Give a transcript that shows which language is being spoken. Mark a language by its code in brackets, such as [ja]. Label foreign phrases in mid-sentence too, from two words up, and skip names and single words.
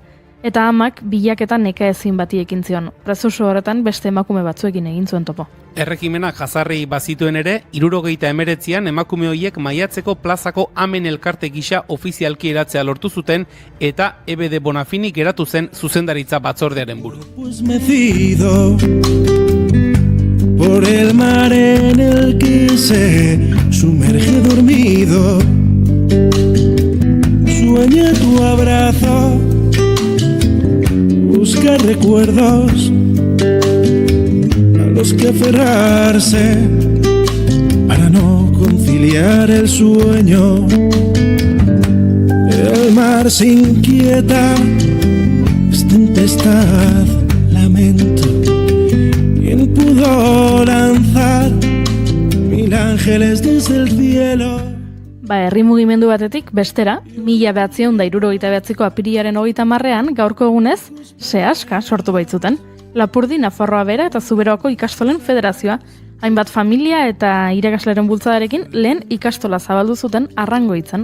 [eu] Eta amak bilaketan neka ezin bati ekin zion. Prozesu horretan beste emakume batzuekin egin zuen topo. Erregimenak jazarri bazituen ere, 79an emakume horiek Maiatzeko plazako amen elkarte gisa ofizialki eratzea lortu zuten eta EBD Bonafini geratu zen zuzendaritza batzordearen buru. [es] Pues mecido por el mar en el que se sumerge dormido, sueña tu abrazo, busca recuerdos a los que aferrarse para no conciliar el sueño. El mar se inquieta, es tempestad, lamento. ¿Quién pudo lanzar 1000 ángeles desde el cielo? [eu] Herri mugimendu batetik bestera, 1979ko apirilaren 30ean gaurko egunez Seaska sortu baitzuten. Lapurdi, Nafarroa Bera eta Zuberoako ikastolen federazioa, hainbat familia eta irakasleren bultzadarekin lehen ikastola zabaldu zuten Arrangoitzen.